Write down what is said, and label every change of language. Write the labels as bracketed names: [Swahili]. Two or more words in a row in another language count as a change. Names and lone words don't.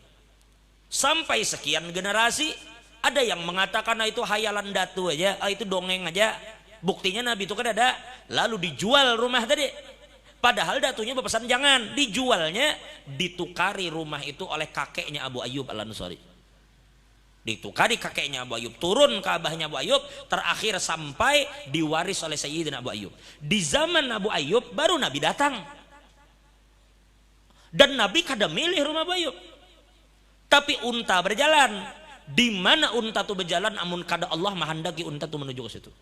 [Indonesian] Sampai sekian generasi, ada yang mengatakan itu hayalan datu aja, itu dongeng aja. Buktinya Nabi itu kan ada, lalu dijual rumah tadi. Padahal datunya berpesan jangan, dijualnya ditukari rumah itu oleh kakeknya Abu Ayyub Al-Ansari. Ditukari kakeknya Abu Ayyub, turun ke abahnya Abu Ayyub, terakhir sampai diwaris oleh Sayyidina Abu Ayyub. Di zaman Abu Ayyub baru Nabi datang. Dan Nabi kada milih rumah Abu Ayyub. Tapi unta berjalan. [Banjar] Di mana unta itu berjalan, amun kada Allah menghendaki unta itu menuju ke situ.